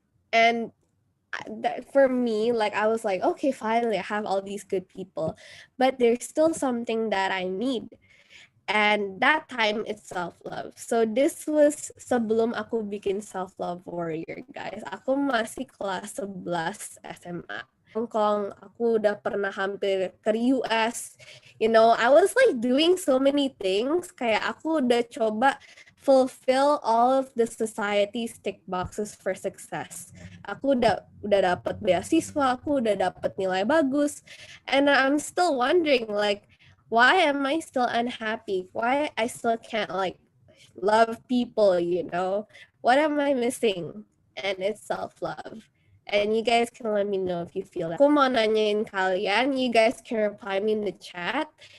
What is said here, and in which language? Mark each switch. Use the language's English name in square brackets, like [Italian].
[English] And for me, like I was like, okay, finally I have all these good people. But there's still something that I need. And that time it's self-love. So this was [Indonesian] sebelum aku bikin [English] Self-Love Warrior, guys. [Indonesian] Aku masih kelas 11 SMA. Hong Kong, aku udah pernah hampir ke US. [English] You know, I was like doing so many things. [Indonesian] Kayak aku udah coba [English] fulfill all of the society's tick boxes for success. [Indonesian] Aku udah dapat beasiswa, aku udah dapat nilai bagus. [English] And I'm still wondering like, why am I still unhappy? Why I still can't like love people, you know? What am I missing? And it's self-love. And you guys can let me know if you feel that. [Indonesian] Kung mau nanyain kalian, [English] you guys can reply me in the chat.